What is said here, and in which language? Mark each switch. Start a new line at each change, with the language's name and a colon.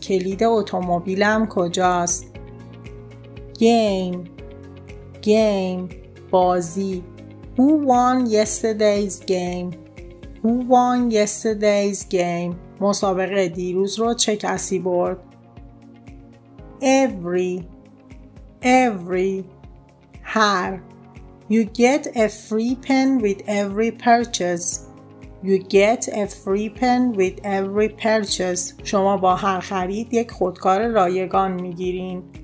Persian: کلید اتومبیلم کجاست؟ Game بازی.
English: Who won yesterday's game? Who won yesterday's game?
Persian: مسابقه دیروز رو چه کسی برد؟ Every هر.
English: You get a free pen with every purchase. You get a free pen with every purchase.
Persian: شما با هر خرید یک خودکار رایگان میگیرین.